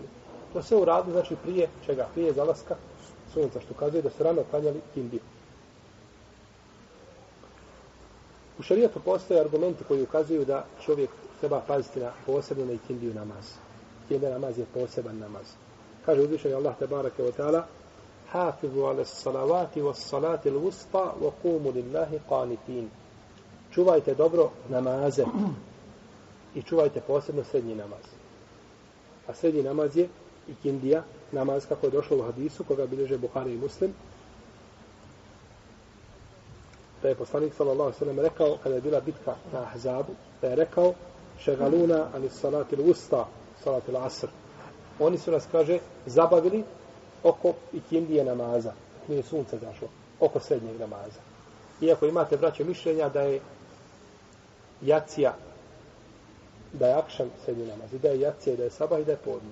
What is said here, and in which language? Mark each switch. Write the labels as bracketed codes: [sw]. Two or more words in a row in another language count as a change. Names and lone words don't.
[bs] To sve u radu, znači prije čega? Prije zalaska sunca, što kazuje da su rano klanjali kindiju. U šarijetu postoje argumenti koji ukazuju da čovjek treba paziti na posebno na ikindiju namaz. Ikindija namaz je poseban namaz. Kaže uzvišeni Allah [ar] تبارك وتعالى: "حافظوا على الصلوات والصلاة الوسطى وقوموا لله قانتين." [bs] Čuvajte dobro namaze i čuvajte posebno srednji namaz. A srednji namaz je ikindija namaz, kako je došlo u hadisu koga bilježe Buhari i Muslim. Da je poslanik [ar] صلى الله عليه وسلم [bs] rekao kada je bila bitka na Ahzabu, da je rekao: [ar] "شغلونا عن الصلاة الوسطى صلاة العصر." [bs] Oni su nas, kaže, zabavili oko ikindije namaza, nije sunce zašlo, oko srednjeg namaza. Iako imate, braćo, mišljenja da je jacija, da je akšan srednji namaz, i da je jacija, i da je sabah, i da je podne.